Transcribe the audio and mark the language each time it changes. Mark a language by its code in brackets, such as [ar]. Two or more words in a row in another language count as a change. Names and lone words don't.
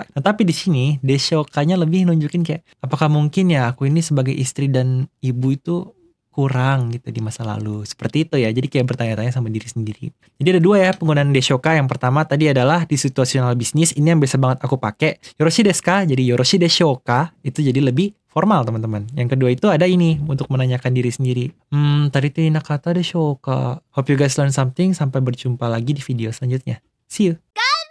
[id] Nah, tapi di sini deshokanya lebih nunjukin kayak apakah mungkin ya aku ini sebagai istri dan ibu itu kurang gitu di masa lalu. Seperti itu ya. Jadi kayak bertanya-tanya sama diri sendiri. Jadi ada dua ya penggunaan deshoka. Yang pertama tadi adalah di situational bisnis. Ini yang biasa banget aku pakai. [ja] よろしいですか? [id] Jadi [ja] よろしいでしょうか [id] itu jadi lebih formal teman-teman. Yang kedua itu ada ini untuk menanyakan diri sendiri. [ja] 足りていなかったでしょうか? [en] Hope you guys learn something. [id] Sampai berjumpa lagi di video selanjutnya. [en] See you.